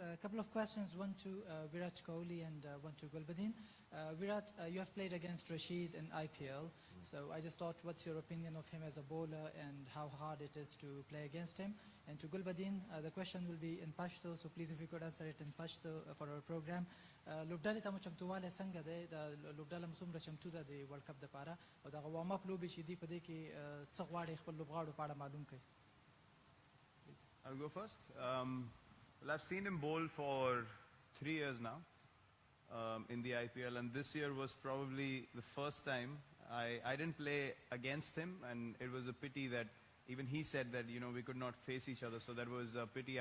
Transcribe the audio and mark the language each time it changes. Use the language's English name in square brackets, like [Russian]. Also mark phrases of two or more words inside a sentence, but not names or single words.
[English] A couple of questions, one to Virat Kohli and one to Gulbuddin. Virat, you have played against Rashid in IPL, so I just thought, what's your opinion of him as a bowler and how hard it is to play against him? And to Gulbuddin, the question will be in Pashto, so please if you could answer it in Pashto for our program. [Pashto] لوبډالې ته مو چمتووالی څنګه دی د لوبډاله مو څومره چمتو ده د ورلډ کپ دپاره او دغه [English] warm up [Pashto] لوبې چې دي په دې کې څه غواړي خپل لوبغاړو په اړه معلوم کړئ. [English] I'll go first. Well, I've seen him bowl for 3 years now in the IPL, and this year was probably the first time I didn't play against him, and it was a pity that even he said that, you know, we could not face each other, so that was a pity.